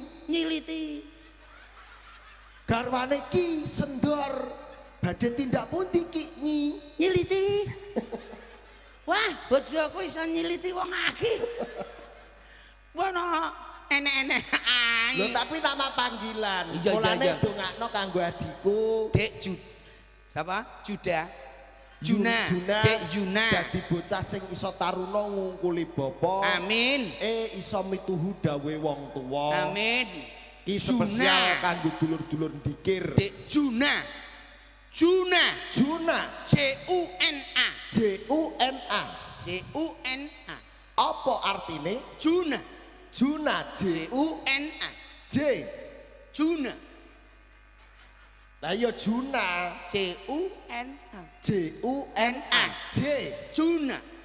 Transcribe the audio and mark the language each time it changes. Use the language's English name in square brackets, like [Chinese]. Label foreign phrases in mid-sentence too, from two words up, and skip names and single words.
[Javanese] Nyiliti. Garwane Ki Sendor. Badhe tindak pundi Ki Nyi? Nyiliti. Wah, bojoku iso nyiliti wong akeh. Wono enek-enek ae. Lho tapi nama panggilan. Mulane dongakno kanggo adikku. Dek Sapa? Juna. Dek Juna. Dadi bocah sing iso taruna ngungkuli bapa. Amin. Iso mituhu dawuhe wong tuwa. Amin. Ki spesial kanggo dulur-dulur ndikir. Dek Juna. Juna. Juna. Apa artine? Juna. Juna. Juna. Lah ya Juna. Juna. Juna.